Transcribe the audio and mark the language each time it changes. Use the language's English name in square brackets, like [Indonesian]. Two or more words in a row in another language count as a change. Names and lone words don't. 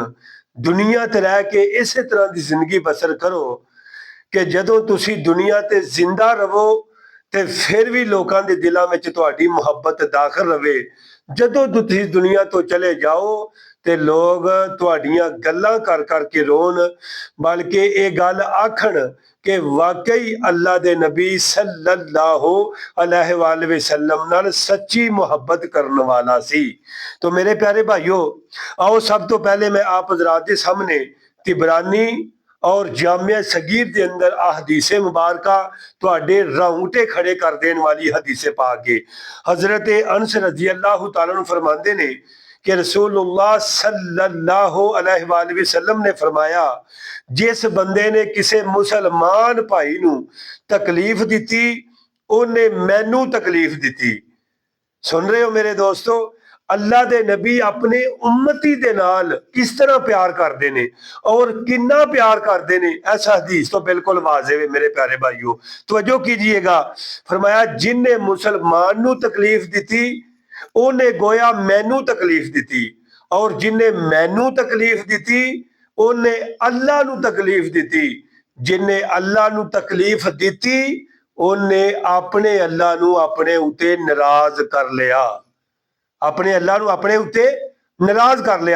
[Punjabi] ਦੁਨੀਆ ਤੇ ਰਹਿ ਕੇ ਇਸੇ ਤਰ੍ਹਾਂ ਦੀ ਜ਼ਿੰਦਗੀ ਬਸਰ ਕਰੋ ਕਿ ਜਦੋਂ ਤੁਸੀਂ ਦੁਨੀਆ ਤੇ ਜ਼ਿੰਦਾ ਰਹੋ ਤੇ ਫਿਰ ਵੀ ਲੋਕਾਂ ਦੇ ਦਿਲਾਂ ਵਿੱਚ ਤੁਹਾਡੀ ਮੁਹੱਬਤ ਦਾਖਲ ਰਵੇ। ਜਦੋਂ ਤੁਸੀਂ ਦੁਨੀਆ ਤੋਂ ਚਲੇ ਜਾਓ ਤੇ ਲੋਕ ਤੁਹਾਡੀਆਂ ਗੱਲਾਂ ਕਰ ਕਰਕੇ ਰੋਣ, ਬਲਕਿ ਇਹ ਗੱਲ ਆਖਣ ਕਿ ਵਾਕਈ ਅੱਲਾ ਦੇ ਨਬੀ [Arabic] صلى الله عليه وسلم [Punjabi] ਨਾਲ सच्ची ਮੁਹੱਬਤ ਕਰਨ ਵਾਲਾ ਸੀ। ਤੋ ਮੇਰੇ ਪਿਆਰੇ ਭਾਈਓ, ਆਓ ਸਬ ਤੋ ਪਹਿਲੇ ਮੈਂ ਆਪ ਹਜ਼ਰਾਤ ਕੇ ਸਾਮਨੇ ਤਿਬਰਾਨੀ ਔਰ ਜਾਮਿਆ ਸਗੀਰ ਕੇ ਅੰਦਰ ਆ ਹਦੀਸੇ ਮੁਬਾਰਕਾ ਤੁਹਾਡੇ ਰੌਂਗਟੇ ਖੜੇ ਕਰ ਦੇਣ ਵਾਲੀ ਹਦੀਸੇ ਪਾ ਕੇ ਹਜ਼ਰਤ ਅਨਸ [Arabic] رضي الله تعالى عنه [Punjabi] ਫ਼ਰਮਾਉਂਦੇ ਨੇ ਕਿ ਰਸੂਲੁੱਲਾਹ [Arabic] صلى الله عليه وسلم [Punjabi] ਨੇ ਫ਼ਰਮਾਇਆ, ਜਿਸ ਬੰਦੇ ਨੇ ਕਿਸੀ ਮੁਸਲਮਾਨ ਭਾਈ ਨੂੰ ਤਕਲੀਫ਼ ਦੀ ਉਨ੍ਹੇਂ ਮੈਨੂੰ ਤਕਲੀਫ਼ ਦੀ। ਸੁਣ ਰਹੇ ਹੋ ਮੇਰੇ ਦੋਸਤੋ, ਅੱਲਾਹ ਦੇ ਨਬੀ ਅਪਨੇ ਉੱਮਤੀ ਦੇ ਨਾਲ ਕਿਸ ਤਰ੍ਹਾਂ ਪਿਆਰ ਕਰਤੇ ਨੇ ਔਰ ਕਿਤਨਾ ਪਿਆਰ ਕਰਤੇ ਨੇ, ਐਸਾ ਹਦੀਸ ਤੋ ਬਿਲਕੁਲ ਵਾਜ਼ੇਹ ਹੈ। [Urdu] میرے پیارے بھائیوں، توجہ کیجیے گا. फरमाया, [Punjabi] ਜਿਨ੍ਹੇਂ ਮੁਸਲਮਾਨ ਨੂੰ ਤਕਲੀਫ਼ ਦੀ ਉਨ੍ਹੇਂ ਗੋਯਾ ਮੈਨੂੰ ਤਕਲੀਫ਼ ਦੀ ਔਰ ਜਿਨ੍ਹੇਂ ਮੈਨੂੰ ਤਕਲੀਫ਼ ਦੀ ਉਨ੍ਹੇਂ ਅੱਲਾਹ ਨੂੰ ਤਕਲੀਫ਼ ਦੀ। ਜਿਨ੍ਹੇਂ ਅੱਲਾਹ ਨੂੰ ਤਕਲੀਫ਼ ਦੀ ਉਨ੍ਹੇਂ ਅਪਨੇ ਅੱਲਾਹ ਨੂੰ ਅਪਨੇ ਉਤੇ ਨਾਰਾਜ਼ ਕਰ ਲਿਆ, ਅਪਨੇ ਅੱਲਾਹ ਨੂੰ ਅਪਨੇ ਉੱਤੇ ਨਾਰਾਜ਼ ਕਰ ਲਿਆ।